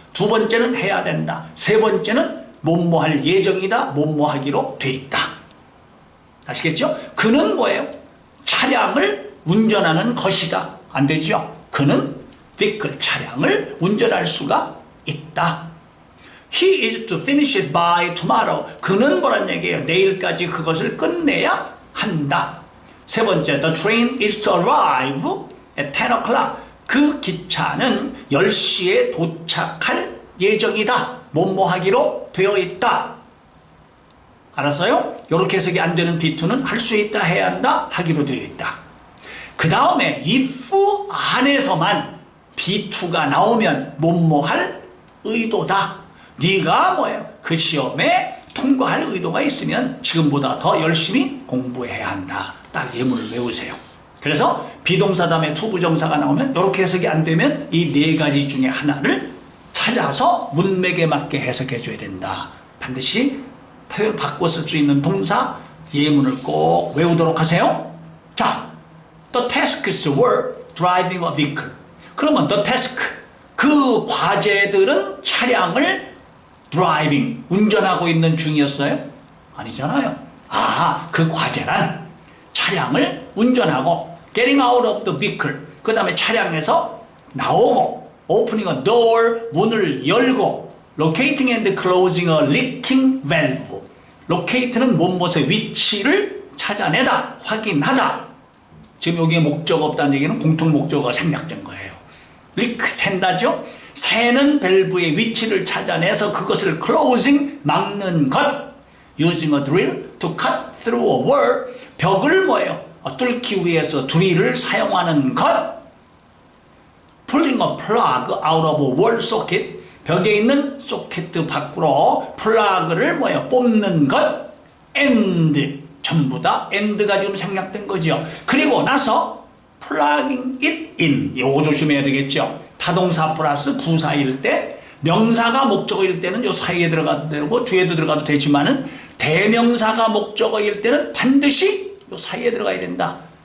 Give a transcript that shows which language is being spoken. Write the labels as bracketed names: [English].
[Korean] 두 번째는 해야 된다. 세 번째는 뭐뭐 할 예정이다. 뭐뭐 하기로 돼 있다. 아시겠죠? 그는 뭐예요? 차량을 운전하는 것이다. 안 되죠? 그는 vehicle, 차량을 운전할 수가 있다. [English] He is to finish it by tomorrow. [Korean] 그는 뭐란 얘기예요? 내일까지 그것을 끝내야 한다. 세 번째, [English] the train is to arrive at 10 o'clock. [Korean] 그 기차는 10시에 도착할 예정이다. 뭐뭐 하기로 되어 있다. 알았어요? 이렇게 해석이 안 되는 B2는 할 수 있다, 해야 한다, 하기로 되어 있다. 그 다음에 if 안에서만 B2가 나오면 뭐뭐 할 의도다. 네가 뭐예요? 그 시험에 통과할 의도가 있으면 지금보다 더 열심히 공부해야 한다. 딱 예문을 외우세요. 그래서 비동사 다음에 투부정사가 나오면 이렇게 해석이 안 되면 이 네 가지 중에 하나를 찾아서 문맥에 맞게 해석해 줘야 된다. 반드시 표현 바꿔 쓸 수 있는 동사 예문을 꼭 외우도록 하세요. [English] 자, the tasks were driving a vehicle. [Korean] 그러면 [English] the task, [Korean] 그 과제들은 차량을 driving, 운전하고 있는 중이었어요? 아니잖아요. 아, 그 과제란 차량을 운전하고 [English] getting out of the vehicle, [Korean] 그 다음에 차량에서 나오고 [English] opening a door, [Korean] 문을 열고 [English] locating and closing a leaking valve. [Korean] locate는 무엇의 위치를 찾아내다, 확인하다. 지금 여기에 목적 없다는 얘기는 공통 목적어가 생략된 거예요. leak, 샌다죠? 새는 밸브의 위치를 찾아내서 그것을 closing, 막는 것. [English] using a drill to cut through a wall, [Korean] 벽을 뭐예요? 뚫기 위해서 드릴을 사용하는 것. [English] pulling a plug out of a wall socket, [Korean] 벽에 있는 소켓 밖으로 플러그를 뭐예요? 뽑는 것. and, 전부 다 and가 지금 생략된 거죠. 그리고 나서 [English] plugging it in, [Korean] 요거 조심해야 되겠죠. 타동사 플러스 부사일 때, 명사가 목적어일 때는 요 사이에 들어가도 되고 뒤에도 들어가도 되지만은 대명사가 목적어일 때는 반드시 요 사이에 들어가야 된다.